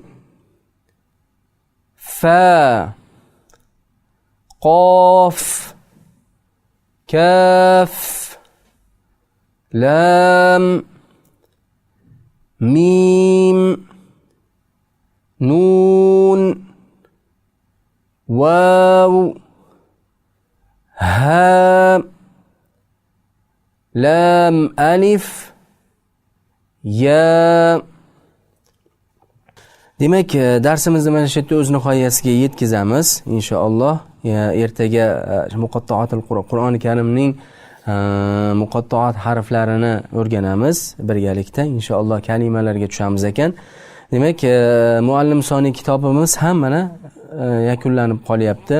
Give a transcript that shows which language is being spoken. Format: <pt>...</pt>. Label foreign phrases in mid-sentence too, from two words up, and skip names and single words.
<ar>فاء، قاف، كاف، لام، ميم، نون، واو، ها، لام، ألف، يا.</ar> <uz>Demak, darsimizni mana shu yerda o'z nihoyasiga yetkazamiz inshaalloh. Ertaga muqatta'atul Qur'oni Karimning muqatta'at harflarini o'rganamiz birgalikda. Inshaalloh kalimalarga tushamiz ekan. Demak, muallim soniy kitobimiz ham mana yakunlanib qolyapti.</uz>